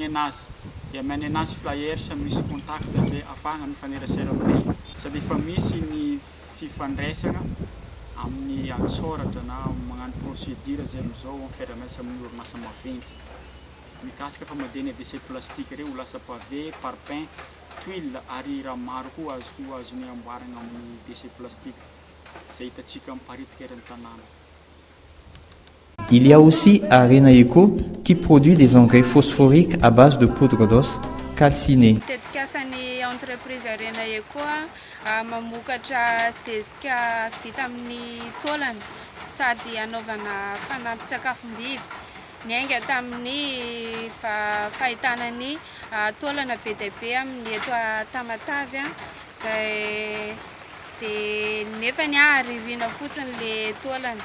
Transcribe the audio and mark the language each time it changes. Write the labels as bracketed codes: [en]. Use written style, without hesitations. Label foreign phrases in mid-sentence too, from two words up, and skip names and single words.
[mg] anazy dia ameny anazy flyer sa misy contact zay afahana mifanerasera aminay sady efa misy ny fifandraisana amin'ny antsoratra na magnano procédure zay amizao mifairamiasa amin'ny orinasa maventy mikasika famadihana [fr] déchet plastique [mg] reo ho lasa [fr] pavé, parpaing, tuile [mg] ary raha maro koa azony amboarana amin'ny [fr] déchet plastique [mg] zay hitantsika miparitaka eran'ny tanàna. [fr] Il y a aussi Arena Eco qui produit des engrais phosphoriques à base de poudre d'os calcinée. [mg] Tetikasany entreprise Arena Eco mamokatra zezika vita amin'ny taolana sady anaovana fanampin-tsakafom-biby. Niainga tamin'ny fahitana ny taolana be dia be amin'ny eto Tamatavy dia nefa ny aririna fotsiny le taolana.